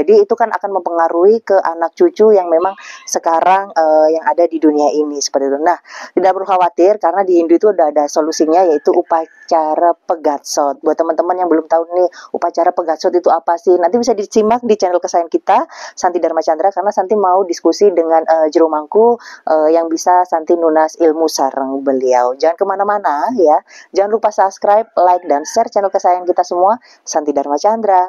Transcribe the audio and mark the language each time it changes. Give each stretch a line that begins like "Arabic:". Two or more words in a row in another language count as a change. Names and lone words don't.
Indonesian: Jadi itu kan akan mempengaruhi ke anak cucu yang memang sekarang yang ada di dunia ini, seperti itu. Nah, tidak perlu khawatir karena di Hindu itu udah ada solusinya, yaitu upacara pegatsot. Buat teman-teman yang belum tahu nih upacara pegatsot itu apa sih, nanti bisa disimak di channel kesayangan kita Santi Dharma Chandra, karena Santi mau diskusi dengan Jero Mangku yang bisa Santi nunas ilmu sareng beliau. Jangan kemana-mana ya. Jangan lupa subscribe, like, dan share channel kesayangan kita semua, Santi Dharma Chandra.